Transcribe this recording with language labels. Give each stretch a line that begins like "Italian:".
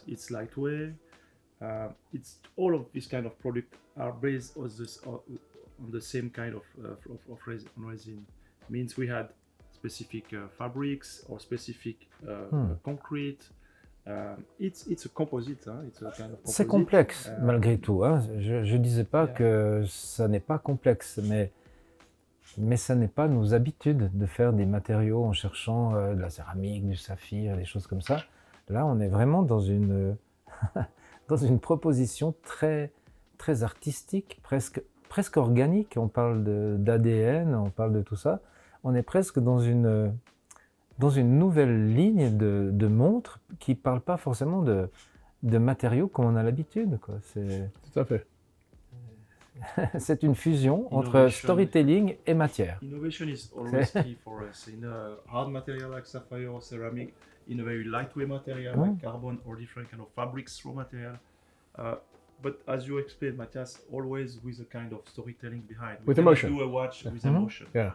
English: It's lightweight. It's all of this kind of product are based on the same kind of resin. Means we had specific fabrics or specific concrete. It's a composite. It's a kind of composite.
French: C'est complexe malgré tout. Hein. Je disais pas que ça n'est pas complexe, mais ça n'est pas nos habitudes de faire des matériaux en cherchant de la céramique, du saphir, des choses comme ça. Là, on est vraiment dans une proposition très, très artistique, presque organique. On parle d'ADN, on parle de tout ça. On est presque dans une nouvelle ligne de montres qui ne parle pas forcément de matériaux comme on a l'habitude, quoi. Tout à fait. C'est une fusion entre storytelling et matière.
English: Innovation is always key for us. In a hard material like sapphire or ceramic, in a very lightweight material like carbon or different kind of fabrics, raw material. But as you explained, Mathias, always with a kind of storytelling behind. With emotion. Do a watch with emotion. Yeah.